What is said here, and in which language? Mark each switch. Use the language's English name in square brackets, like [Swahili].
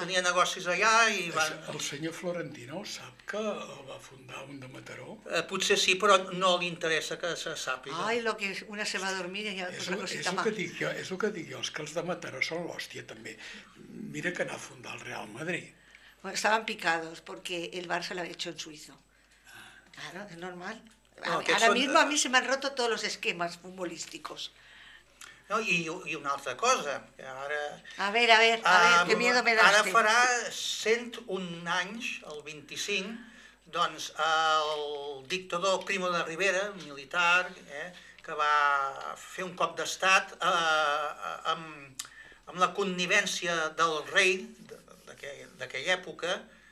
[Catalan] Tenia negocis allà i van... El senyor Florentino sap que el va fundar un de Mataró? Potser sí, però no li interessa que se sàpiga. Ai, lo que és, una se va a dormir i hi ha una cosita mà. És el que dic jo, és que els de Mataró són l'hòstia també. Mira que anà a fundar el Real Madrid. [Spanish] Bueno, estaban picados porque el Barça lo había hecho en Suizo. Claro, es normal. Ahora mismo a mí se me han roto todos los esquemas futbolísticos. No, y una otra cosa. Ara, a ver, qué miedo me da. [Catalan] Ahora farà 101 anys, el 25, doncs el dictador Primo de Rivera, militar, que va fer un cop d'estat amb la connivència del rei, d'aquella època...